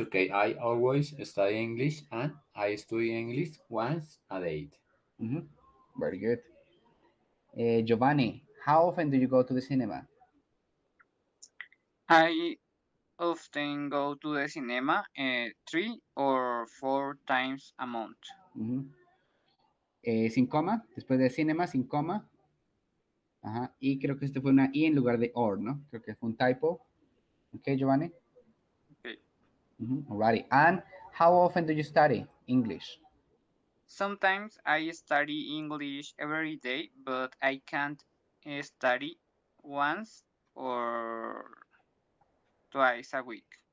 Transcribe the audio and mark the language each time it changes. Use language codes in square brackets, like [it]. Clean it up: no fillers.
[en] Okay, I always study English, and I study English once a day. Very good. Giovanni, how often do you go to the cinema? I often go to the cinema 3 or 4 times a month. [es] Sin coma, después de cinema, sin coma. Ajá, y creo que este fue una I en lugar de or, ¿no? Creo que fue un typo. Okay, Giovanni? [en] Okay. Alrighty. And how often do you study English? Sometimes I study English every day, but I can't study once or twice a week.